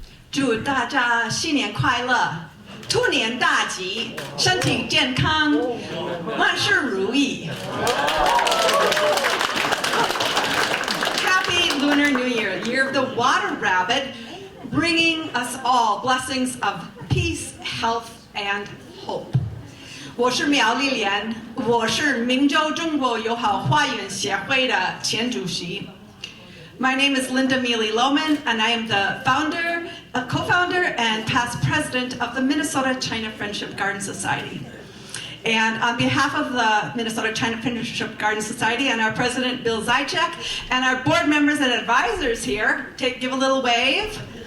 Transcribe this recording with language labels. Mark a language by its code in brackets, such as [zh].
[zh] 祝大家新年快乐，兔年大吉，身体健康，万事如意。 [en] Happy Lunar New Year, Year of the Water Rabbit, bringing us all blessings of peace, health, and hope. [zh] 我是苗丽莲，我是明州中国友好花园协会的前主席。 [en] My name is Linda Mealy Lohman, and I am the co-founder and past president of the Minnesota China Friendship Garden Society. And on behalf of the Minnesota China Friendship Garden Society and our president, Bill Zajac, and our board members and advisors here, give a little wave.